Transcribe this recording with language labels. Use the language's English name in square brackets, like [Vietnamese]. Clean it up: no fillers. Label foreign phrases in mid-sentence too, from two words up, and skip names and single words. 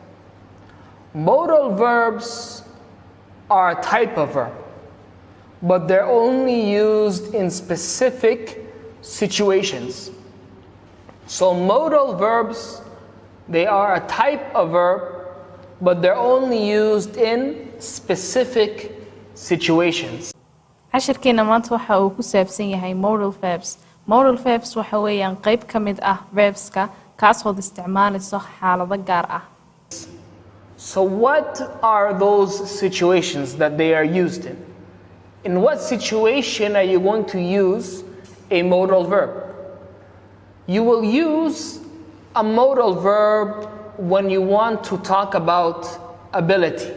[English] Modal verbs are a type of verb, but they're only used in specific situations. So modal verbs, they are a type of verb, but they're only used in specific situations. [Somali] cashirkeena maanta waxa uu ku saabsan yahay [English] modal verbs. Modal verbs [Somali] waxa weeyaan qayb ka mid ah verbska kaasoo isticmaalayso xaalado gaar ah. [English] So what are those situations that they are used in? In what situation are you going to use a modal verb? You will use a modal verb when you want to talk about ability.